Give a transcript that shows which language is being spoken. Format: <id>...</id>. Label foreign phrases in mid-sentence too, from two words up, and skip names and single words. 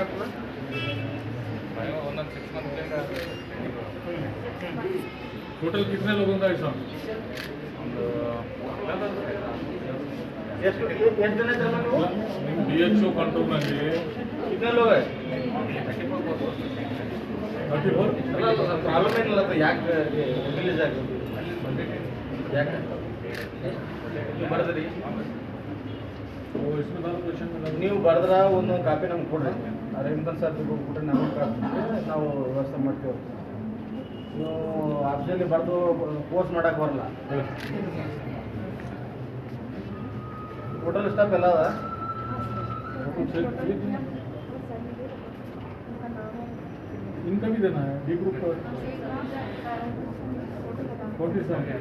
<hi>टोटल कितने लोगों का हिसाब? DHO कंट्रोल में कितने लोग हैं? 34</hi> <kn>ಪ್ರಾಬ್ಲಮ್ ಏನಿಲ್ಲ ಅದು ಯಾಕೆ ರಿಲೀಸ್ ಆಗಿದೆ ಯಾಕೆ ಬರ್ದ್ರಿ ನೀವು ಬರ್ದ್ರ ಒಂದು ಕಾಪಿ ನಮ್ಗೆ ಕೊಡ್ರಿ</kn> <en>arrange sir</en> <kn>ಕೊಟ್ರೆ ನಮಗೆ ನಾವು ವ್ಯವಸ್ಥೆ ಮಾಡ್ತೀವಿ ನೀವು ಆಫೀಸಲ್ಲಿ ಬರ್ದು ಕೋರ್ಸ್ ಮಾಡಕ್ಕೆ ಬರಲ್ಲ</kn> <en>total staff</en> <kn>ಎಲ್ಲ ಅದ</kn> <hi>इनका भी देना है</hi> <en>D group</en> <hi>पर 47</hi>